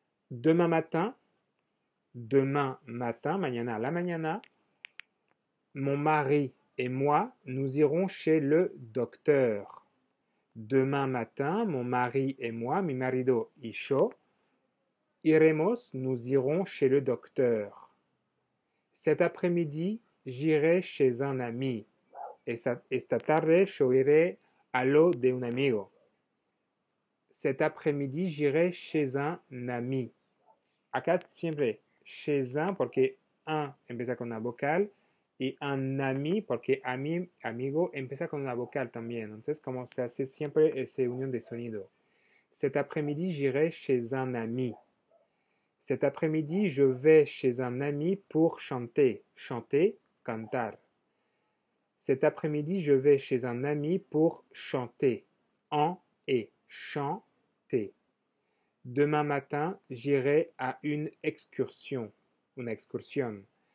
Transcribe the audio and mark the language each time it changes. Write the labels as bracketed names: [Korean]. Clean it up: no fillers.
[French] Demain matin, [Spanish] mañana a la mañana, [French] mon mari et moi, nous irons chez le docteur. Demain matin, mon mari et moi, [Spanish] mi marido y yo, [French] nous irons chez le docteur. Cet après-midi, j'irai chez un ami. [Spanish] Esta tarde, yo iré a lo de un amigo. [French] Cet après-midi, j'irai chez un ami. [Spanish] Acá siempre chez un porque un empieza con una vocal y un ami porque amigo empieza con una vocal también. Entonces, como se hace siempre esa unión de sonido. [French] Cet après-midi, j'irai chez un ami. Cet après-midi, je vais chez un ami pour chanter. Chanter, cantar. Cet après-midi, je vais chez un ami pour chanter. En et chanter. Demain matin, j'irai à une excursion. [Spanish] Una excursión.